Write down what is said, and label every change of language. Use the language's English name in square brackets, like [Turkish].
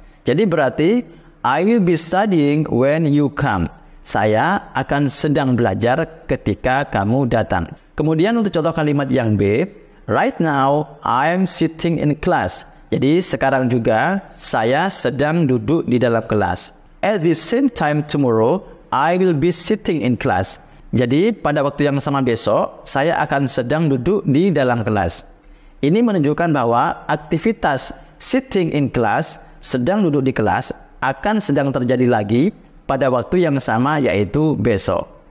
[Indonesian] Jadi berarti [English] I will be studying when you come. [Indonesian] Saya akan sedang belajar ketika kamu datang. Kemudian untuk contoh kalimat yang B, [English] right now I am sitting in class. [Indonesian] Jadi sekarang juga saya sedang duduk di dalam kelas. [English] At the same time tomorrow, I will be sitting in class. [Indonesian] Jadi pada waktu yang sama besok, saya akan sedang duduk di dalam kelas. Ini menunjukkan bahwa aktivitas [English] sitting in class, [Indonesian] sedang duduk di kelas, akan sedang terjadi lagi pada waktu yang sama, yaitu besok.